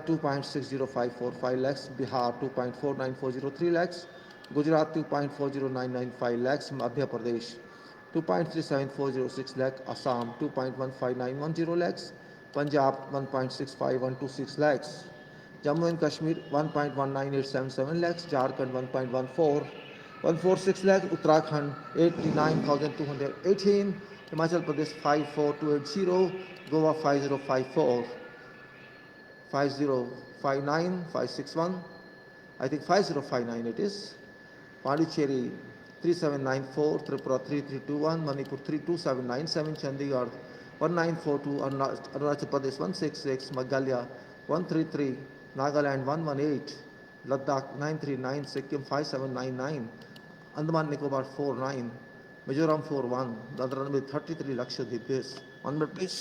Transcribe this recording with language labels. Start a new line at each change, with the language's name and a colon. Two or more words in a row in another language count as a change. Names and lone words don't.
English: 2.60545 lakhs, Bihar 2.49403 lakhs, Gujarat 2.40995 lakhs, Madhya Pradesh 2.37406 lakhs, Assam 2.15910 lakhs, Punjab 1.65126 lakhs, Jammu and Kashmir 1.19877 lakhs, Jharkhand 1.146 lakhs, Uttarakhand 89,218, Himachal Pradesh 54280, Goa 5054, 5059, 561, I think 5059 it is, Pondicherry 3794, Tripura 3321, Manipur 32797, Chandigarh 1942, Arunachal Pradesh 166, Meghalaya 133, Nagaland 118, Ladakh 939, Sikkim 5799, Andaman Nicobar 49, Mizoram 41, Dadra with 33, Lakshadweep this. 1 minute please.